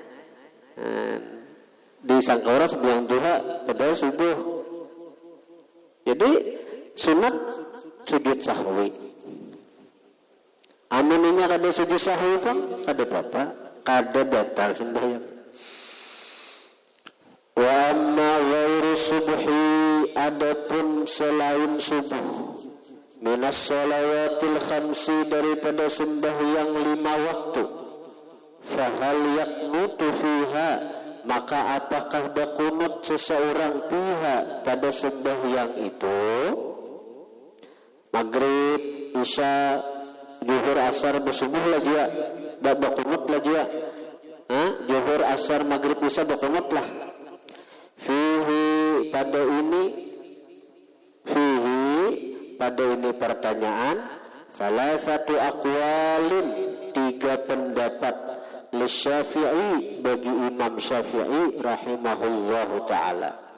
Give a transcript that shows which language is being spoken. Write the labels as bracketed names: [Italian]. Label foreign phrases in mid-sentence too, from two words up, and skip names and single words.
[Banjar] Disangka orang sembilan duha padahal subuh. Jadi sunat sujud sahwi. Amuninya kada sujud sahwi pun kada apa-apa, kada batal sembahyang. [Arabic] وأما غير صبح, [Banjar] adapun selain subuh, [Arabic] من الصلوات الخمس, [Banjar] daripada sembahyang 5 waktu, [Arabic] فهل يقنت فيها, [Banjar] maka apakah berkunut seseorang pihak pada sembahyang itu? Maghrib, isya, zuhur, asar, bersubuh lagi ya, berkunut lagi ya. Zuhur, asar, maghrib, isya berkunut lah. Fihi, pada ini pertanyaan, salah satu aqwalin, 3 pendapat, Syafi'i, bagi Imam Syafi'i [Arabic] رحمه الله تعالى.